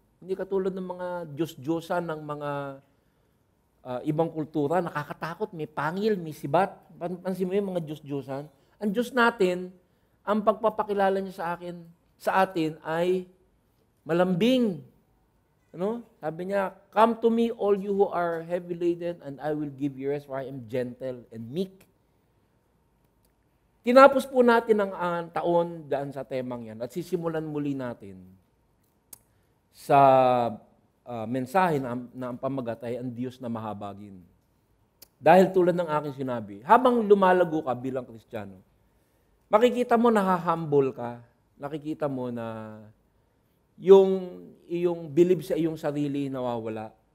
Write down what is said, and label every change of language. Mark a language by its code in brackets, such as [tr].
[tl] Hindi katulad ng mga Diyos-Diyosan ng mga ibang kultura, nakakatakot, may pangil, may sibat. Pansin mo yung mga Diyos-Diyosan? Ang Diyos natin, ang pagpapakilala niya sa atin ay malambing. Sabi niya, [en] come to me all you who are heavy laden and I will give you rest for I am gentle and meek. [tl] Tinapos po natin ang taon daan sa temang yan at sisimulan muli natin sa mensahe na ang pamagat ay ang Diyos na mahabagin. Dahil tulad ng aking sinabi, habang lumalago ka bilang Kristiyano, makikita mo na humble ka, nakikita mo na yung iyong believe sa iyong sarili nawawala.